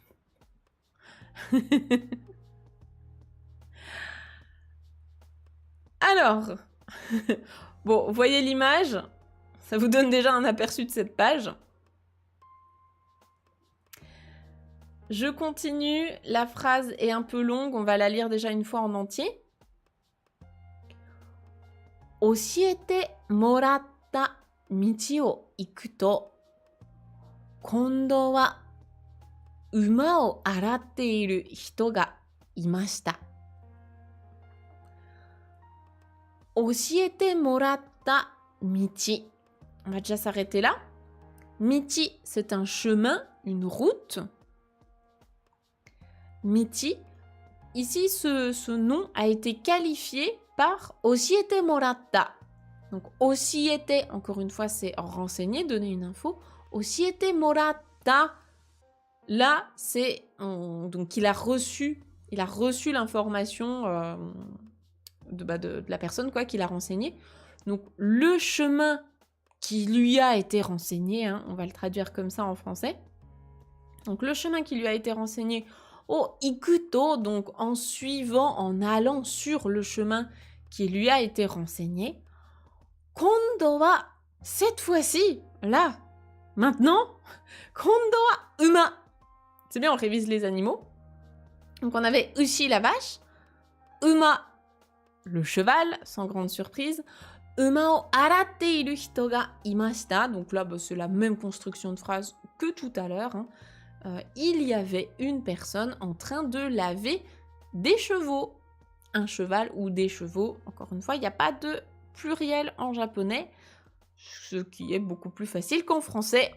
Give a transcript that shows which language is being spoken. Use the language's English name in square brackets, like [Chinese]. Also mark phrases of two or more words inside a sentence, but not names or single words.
[French] Alors, bon, vous voyez l'image, ça vous donne déjà un aperçu de cette page. Je continue, la phrase est un peu longue, on va la lire déjà une fois en entier. [Japanese] 教えてもらった道を行くと、今度は馬を洗っている人がいました. 教えてもらった道. [French] On va déjà s'arrêter là. Michi, c'est un chemin, une route. Michi, ici, ce nom a été qualifié par [Japanese] 教えてもらった. [French] Donc, oshiete, encore une fois, c'est renseigner, donner une info. [Japanese] 教えてもらった, [French] là, c'est... donc, il a reçu l'information de la personne, quoi, qui l'a renseigné. Donc, le chemin qui lui a été renseigné, hein, on va le traduire comme ça en français. Donc, le chemin qui lui a été renseigné au ikuto, donc en suivant, en allant sur le chemin qui lui a été renseigné. [Japanese] 今度は, [French] cette fois-ci, là, maintenant, [Japanese] 今度は馬. [French] C'est bien, on révise les animaux. Donc on avait ushi la vache, uma le cheval, sans grande surprise, [Japanese] 馬を洗っている人がいました. [French] Donc là, c'est la même construction de phrase que tout à l'heure. Hein. Il y avait une personne en train de laver des chevaux. Un cheval ou des chevaux. Encore une fois, il n'y a pas de pluriel en japonais, ce qui est beaucoup plus facile qu'en français.